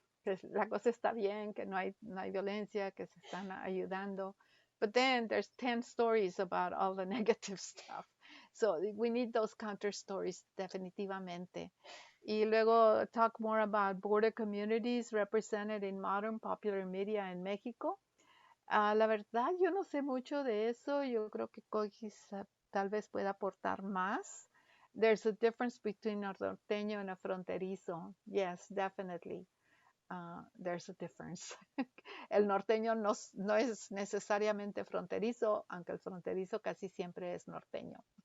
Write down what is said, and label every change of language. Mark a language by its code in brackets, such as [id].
[es] Que la cosa está bien, que no hay violencia, que se están ayudando. [en] But then there's 10 stories about all the negative stuff. So we need those counter stories [es] definitivamente. Y luego [en] talk more about border communities represented in modern popular media [es] en México. La verdad, yo no sé mucho de eso. Yo creo que Kogi tal vez pueda aportar más. [en] There's a difference between a norteño and a fronterizo. Yes, definitely. There's a difference. [es] El norteño no es necesariamente fronterizo, aunque el fronterizo casi siempre es norteño.